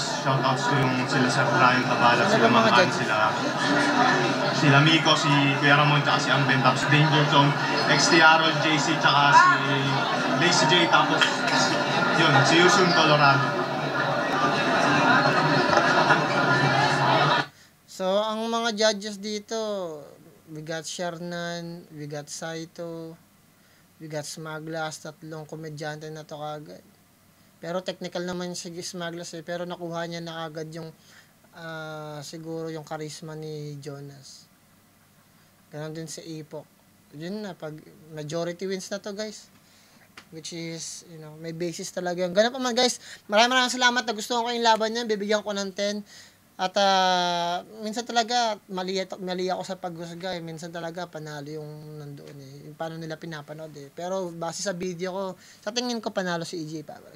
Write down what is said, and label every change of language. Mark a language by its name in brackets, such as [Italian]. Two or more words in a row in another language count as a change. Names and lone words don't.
[Filipino] Shoutouts ko yung sila Sir Brian Tabala, sila Mahan, sila Miko, si Kuya Ramon, tsaka si Amben, tapos Danger Zone, XT Harold, JC, tsaka si Lazy J, tapos yun, si Yusun Colorado. So, ang mga judges dito, [English] we got Shernan, we got Saito, we got Smaglas, [Filipino] tatlong komedyante na to kagad. Pero technical naman si Smaglas pero nakuha niya na agad yung siguro yung charisma ni Jonas. Ganon din si Epok. Yun na, pag [English] majority wins [Filipino] na to guys. [English] Which is, [Filipino] may basis talaga yun. Ganun pa man guys, maraming salamat na gusto ko yung laban niya, bibigyan ko ng 10. At minsan talaga mali ako sa paghusga minsan talaga panalo yung nandoon yung paano nila pinapanood pero base sa video ko sa tingin ko panalo si EJ Power.